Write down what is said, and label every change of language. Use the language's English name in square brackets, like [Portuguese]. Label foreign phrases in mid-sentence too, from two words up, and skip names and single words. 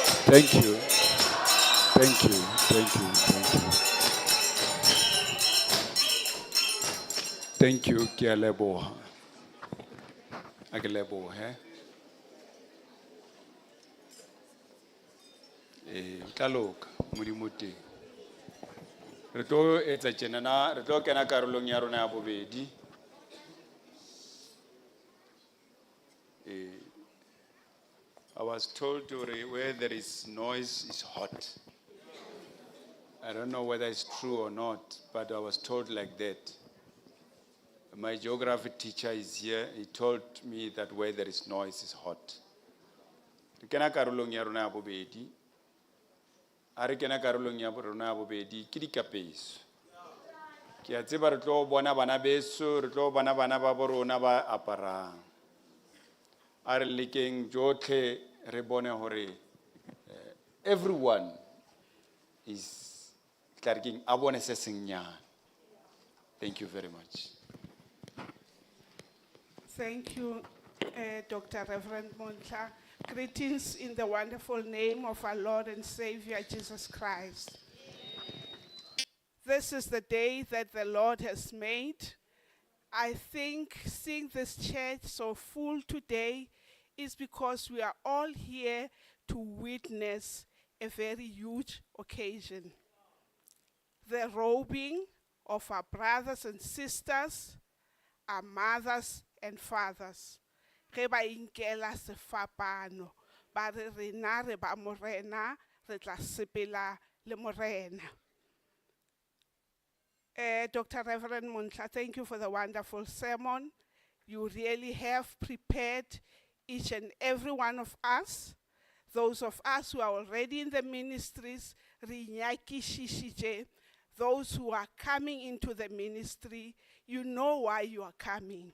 [English] Thank you. Thank you. Thank you. Thank you. Thank you, [Southern Sotho] ke a leboha. A ke lebohe. Tla loka, Modimo teng. Re tlo etsa tjenana, re tlo kena karolong ya rona ya bobedi. [English] I was told where there is noise is hot. I don't know whether it's true or not, but I was told like that. My geography teacher is here. He told me that where there is noise is hot. [Southern Sotho] Re kena karolong ya rona ya bobedi. A re kena karolong ya rona ya bobedi ke dikapeso. Ke a tseba re tlo bona bana beso, re tlo bona bana ba bo rona ba aparang. A re lekeng jotlhe re bone hore [English] everyone is [Southern Sotho] tlarking a bone se sengnyane. [English] Thank you very much. Thank you, Dr. Reverend Montla. Greetings in the wonderful name of our Lord and Savior, Jesus Christ. This is the day that the Lord has made. I think seeing this church so full today is because we are all here to witness a very huge occasion. The robing of our brothers and sisters, our mothers and fathers. [Northern Sotho] Ge ba inkela sefapano, ba re rena re ba morena, re tla sepela le morena. [English] Dr. Reverend Montla, thank you for the wonderful sermon. You really have prepared each and every one of us, those of us who are already in the ministries, those who are coming into the ministry, you know why you are coming.